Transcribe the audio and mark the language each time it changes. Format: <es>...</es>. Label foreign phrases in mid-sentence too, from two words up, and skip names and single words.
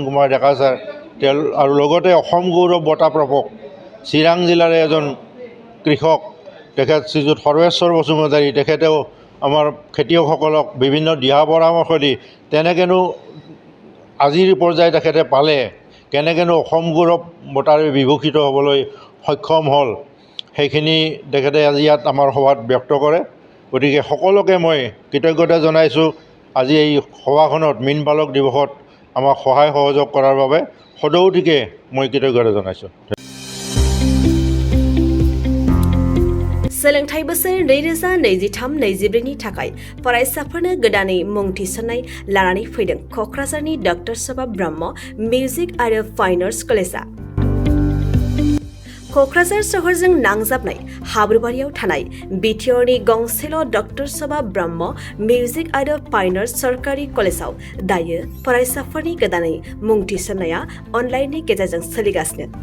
<as>কুমাৰ ডেকা ছাৰ, আৰু লগতে অসম গৌৰৱ বঁটা প্ৰাপক চিৰাং জিলাৰে এজন কৃষক তেখেত শ্ৰীযুত সৰ্বেশ্বৰ বসুমতাৰী, তেখেতেও আমাৰ খেতিয়কসকলক বিভিন্ন দিহা পৰামৰ্শ দি তেনেকৈনো আজিৰ পৰ্যায় তেখেতে পালে, কেনেকৈনো অসম গৌৰৱ বঁটাৰে বিভূষিত হ'বলৈ সক্ষম হ'ল, সেইখিনি তেখেতে আজি ইয়াত আমাৰ সভাত ব্যক্ত কৰে। গতিকে সকলোকে মই কৃতজ্ঞতা জনাইছোঁ আজি এই সভাখনত মীন পালক দিৱসত আমাক সহায় সহযোগ কৰাৰ বাবে সদৌতিকে মই কৃতজ্ঞতা জনাইছোঁ।</as> <brx>सोलोंथाइ बोसोर 2023-24 नि थाखाय फरायसाफोरनो गोदानै मुं थिसननाय लानानै फैदों क'क्राझारनि डक्टर सभा ब्रह्म मिउजिक आरो</brx> <en>fine arts</en> <brx>कलेजआ। क'क्राझार सहरजों नांजाबनाय हाब्रुबारियाव थानाय बिटिआरनि गंसेल' डक्टर सभा ब्रह्म मिउजिक आरो</brx> <en>fine arts</en> <brx>सरकारि कलेजआव दायो फरायसाफोरनि गोदानै मुं थिसननाया अनलाइननि गेजेरजों सोलिगासिनो।</brx>